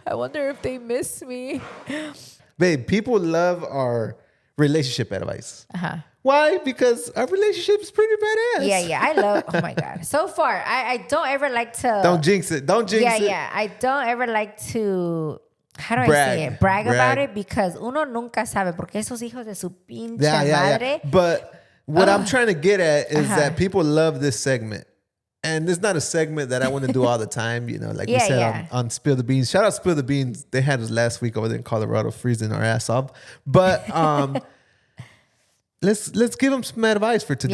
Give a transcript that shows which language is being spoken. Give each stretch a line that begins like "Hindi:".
English: I wonder if they miss me. Babe, people love our relationship advice. Why? Because our relationship is pretty badass. Yeah. I love, oh my God. So far, I don't ever like to. Don't jinx it. Don't jinx it. Yeah. I don't ever like to, how do I Brag. say it? Brag about it, because
Spanish: uno nunca sabe, porque esos hijos de su pinche madre.
English: But what I'm trying to get at is that people love this segment. And it's not a segment that I want to do all the time, you know, like we said on Spill the Beans. Shout out Spill the Beans. They had us last week over there in Colorado, freezing our ass off. But let's give them some advice for today.